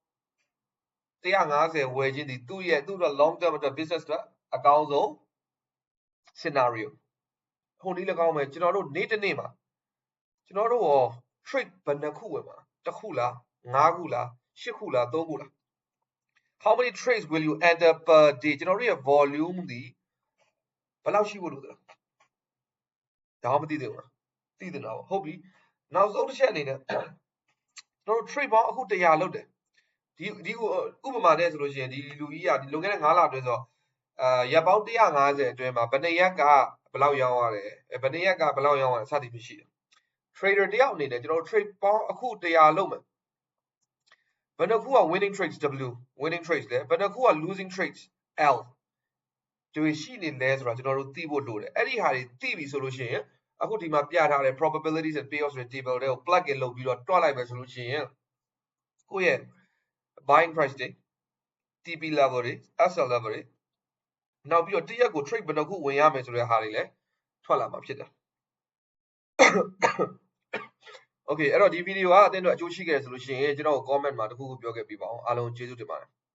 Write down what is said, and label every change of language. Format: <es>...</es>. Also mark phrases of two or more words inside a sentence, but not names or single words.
<my>150ဝယ်ခြင်းဒီသူ့ရဲ့</my> <en>long term business</en> <my>အတွက်အကောင်းဆုံး scenario ဟိုနည်းလည်းကောင်းမယ်ကျွန်တော်တို့နေ့တစ်နေ့မှာကျွန်တော်တို့ရော trade ဘယ်နှခုဝယ်မှာတစ်ခုလား5ခုလား8ခုလား3ခုလား</my> <en>how many trades will you enter per day</en> <my>ကျွန်တော်တို့ရဲ့ volume ဒီဘယ်လောက်ရှိဖို့လိုလဲဒါမှမသိသေးဘူးလားသိတယ်နော်ဟုတ်ပြီနောက်ဆုံးတစ်ချက်အနေနဲ့ကျွန်တော်တို့ trade ပေါင်းအခု100လုပ်တယ်ဒီဥ ပမာနဲ့ဆိုလို့ရှိရင်ဒီလူကြီးကဒီလွန်ခဲ့တဲ့9လအတွင်းဆိုရက်ပေါင်း150အတွင်းမှာဘယ်နှစ်ရက်ကဘယ်လောက်ရောင်းရတယ်ဘယ်နှစ်ရက်ကဘယ်လောက်ရောင်းရတယ်စသည်ဖြင့်ရှိတယ် trader တယောက်အနေနဲ့ကျွန်တော်တို့ trade ပေါင်းအခု100လုံး မယ်ဘယ်နှခုက</my> <en>winning trades W winning trades</en> <my>လဲဘယ်နှခုက</my> <en>losing trades</en> <my>L တွေရှိနေလဲဆိုတာကျွန်တော် တို့သိဖို့လိုတယ်အဲ့ဒီဟာတွေသိပြီဆိုလို့ရှိရင်အခုဒီမှာပြထားတဲ့</my> <en>probabilities and payoffs</en> <my>တွေ table တွေကို</my> <en>plug in</en> <my>လုပ်ပြီးတော့တွက်လိုက်မယ်ဆိုလို့ရှိရင်ကိုယ့်ရဲ့</my> <en>buying price</en> <my>တွေ</my> <en>TP level</en> <my>တွေ</my> <en>SL level</en> <my>တွေနောက်ပြီးတော့တစ်ရက်ကို trade ဘယ်နှခုဝင်ရမယ်ဆိုတဲ့ဟာတွေလည်းထွက်လာမှာဖြစ်တယ် Okay အဲ့တော့ဒီဗီဒီယိုကအသင်တို့အကျိုးရှိခဲ့တယ်ဆိုလို့ရှိရင်ကျွန်တော် comment မှာတခုခုပြောခဲ့ပြပါအောင်အားလုံးကျေးဇူးတင်ပါတယ်</my>